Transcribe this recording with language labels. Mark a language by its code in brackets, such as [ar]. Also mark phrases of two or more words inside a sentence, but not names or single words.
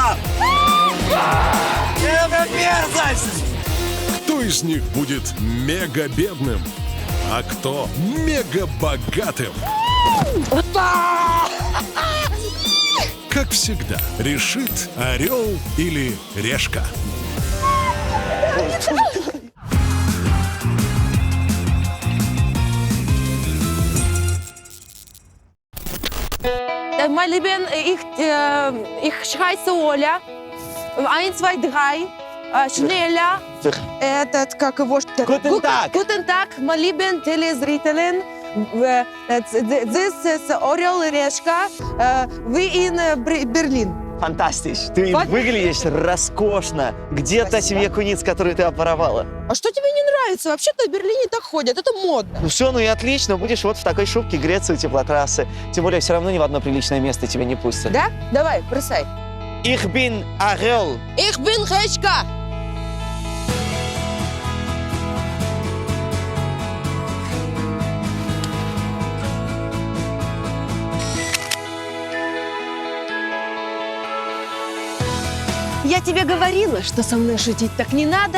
[ru] Это мерзость! Кто из них будет мега-бедным, а кто мега-богатым? Как всегда, решит Орел или Решка. [de] Mein Lieben, ich heiße Оля. 1, 2, 3. Schneller. [ru] Этот, как его... [de] Guten Tag. Guten Tag, mein lieben Telezriteln. [en] This is Орел и Решка. We in Berlin. [ru] Фантастич! Ты выглядишь роскошно. Где та семья куниц, которую ты опоровала? А что тебе не нравится? Вообще-то в Берлине так ходят, это модно. Ну все, ну и отлично. Будешь вот в такой шубке греться у теплотрассы. Тем более все равно ни в одно приличное место тебя не пустят. Да? Давай, бросай. [de] Ich bin Орел. Ich bin Решка. [ru] Я тебе говорила, что со мной шутить так не надо.